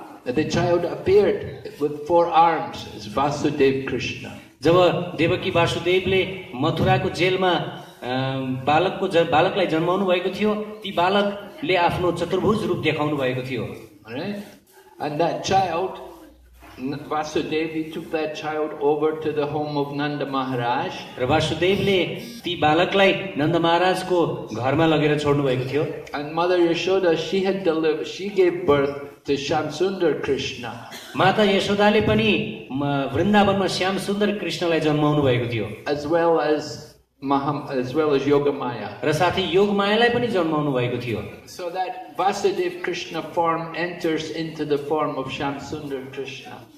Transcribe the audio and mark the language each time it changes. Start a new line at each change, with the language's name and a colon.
English: The child appeared with 4 arms as Vasudeva Krishna.
Nepali: जब देवकी वासुदेवले मथुराको जेलमा बालकलाई जन्माउनु भएको थियो, ती बालकले आफ्नो चतुर्भुज रूप देखाउनु भएको थियो।
English: Right? And that child, Vasudeva, he took that child over to the home of Nanda Maharaj.
Nepali: र वासुदेवले ती बालकलाई नन्द महाराजको घरमा लगेर छोड्नु भएको थियो।
English: And Mother Yashoda, she gave birth to Shamsundar Krishna.
Nepali: माता यशोदाले पनि वृन्दावनमा श्याम सुन्दर कृष्णलाई जन्माउनु भएको थियो।
English: As well as Yogamaya.
Nepali: र साथै योगमायालाई पनि जन्माउनु भएको थियो।
English: So that Vasudeva Krishna form enters into the form of Shamsundar Krishna.